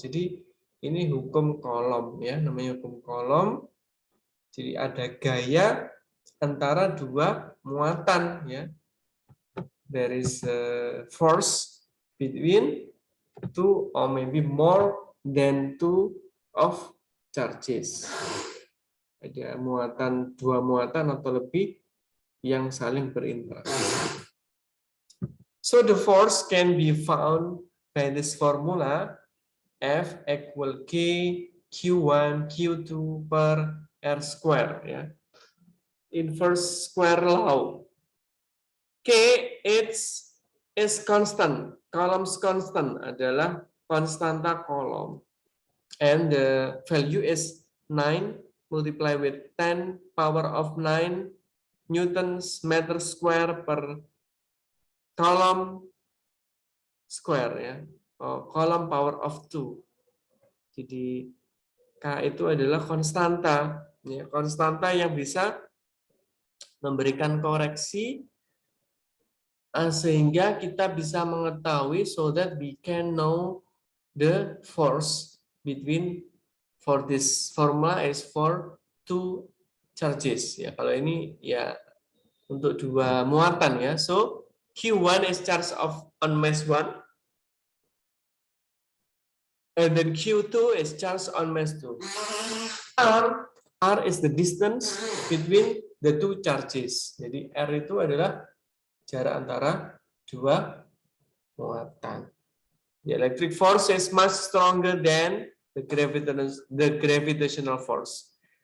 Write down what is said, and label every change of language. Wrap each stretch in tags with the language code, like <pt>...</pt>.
<id>Jadi ini hukum Coulomb, ya, namanya hukum Coulomb. Jadi ada gaya antara dua muatan, ya.</id> <en>There is a force between two or maybe more than two of charges.</en> <id>Ada muatan, dua muatan atau lebih yang saling berinteraksi.</id> <en>So the force can be found by this formula F equal K Q1 Q2 per R square, ya. Inverse square law. K is constant.</en> <id>Coulomb's constant adalah konstanta Coulomb.</id> <en>And the value is 9 multiplied with 10 power of 9 newtons meter square per Coulomb square, ya. Coulomb power of 2.</en> <id>Jadi K itu adalah konstanta, ya, konstanta yang bisa memberikan koreksi sehingga kita bisa mengetahui,</id> <en>so that we can know the force between, for this formula is for two charges, ya.</en> <id>Kalau ini, ya, untuk dua muatan, ya.</id> <en>So Q1 is charge on mass 1, and then Q2 is charge on mass 2. R is the distance between the two charges.</en> <id>Jadi R itu adalah jarak antara dua muatan.</id> <en>The electric force is much stronger than the gravitational force.</en>